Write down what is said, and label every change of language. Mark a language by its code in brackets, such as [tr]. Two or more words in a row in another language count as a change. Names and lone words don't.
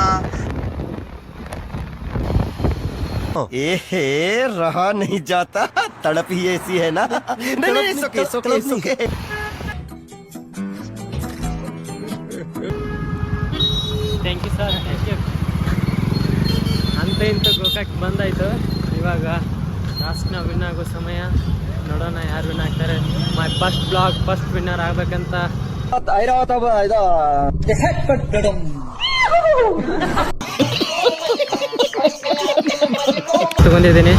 [hi] ए रहा नहीं जाता, तड़प ही ऐसी है ना. नहीं, सुके. [en] thank you sir, thank you. [kn] ಅಂತ ಇಂತ ಗೋಕಾಕ್ ಬಂದಾಯಿತು. ಇವಾಗ ಟಾಸ್ಕ್ನ ವಿನ್ ಆಗೋ ಸಮಯ. ನೋಡೋಣ [en] first blog first winner [kn] ಆಗ್ಬೇಕಂತ ತಗೊಂಡಿದ್ದೀನಿ.